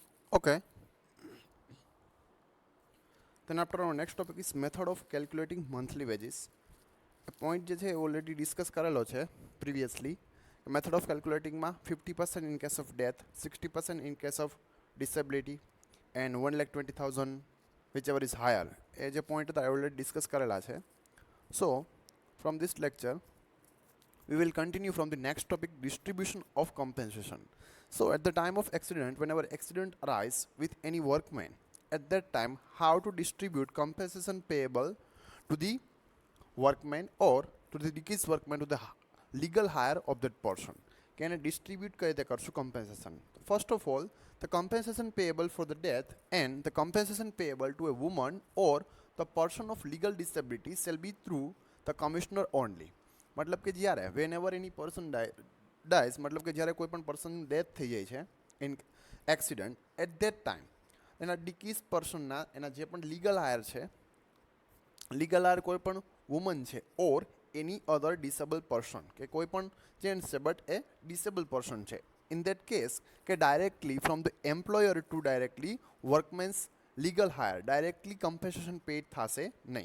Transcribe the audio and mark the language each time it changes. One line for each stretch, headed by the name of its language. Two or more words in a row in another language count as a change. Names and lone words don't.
English: Okay. Then after our next topic is method of calculating monthly wages. A point
Gujarati: જે છે
English: already discuss
Gujarati: કરેલો છે પ્રીવિયસલી.
English: method of calculatingમાં 50% in case of death, 60% in case of disability and 1,20,000 whichever is higher.
Gujarati: એ જે પોઈન્ટ હતા એ
English: already discuss
Gujarati: કરેલા છે.
English: So from this lecture we will continue from the next topic, distribution of compensation. So at the time of accident, whenever accident arise with any workman, at that time how to distribute compensation payable to the workman or to the deceased workman, to the legal hire of that person. Can I distribute
Gujarati: કઈ રીતે કરશું
English: compensation? First of all, the compensation payable for the death and the compensation payable to a woman or the person of legal disability shall be through the commissioner only.
Gujarati: मतलब કે જ્યારે
English: when ever any person dies,
Gujarati: मतलब કે જ્યારે કોઈ પણ
English: person death
Gujarati: થઈ જાય છે
English: in accident, at that time
Gujarati: એના
English: deceased personના
Gujarati: એના જે પણ
English: legal heir
Gujarati: છે,
English: legal heir
Gujarati: કોઈ પણ વુમન છે
English: or any other disable person,
Gujarati: કે કોઈ પણ જેન્ટ્સ છે બટ એ
English: disable person
Gujarati: છે,
English: in that case
Gujarati: કે
English: directly from the employer to directly workman's legal heir directly compensation paid
Gujarati: થશે નહીં.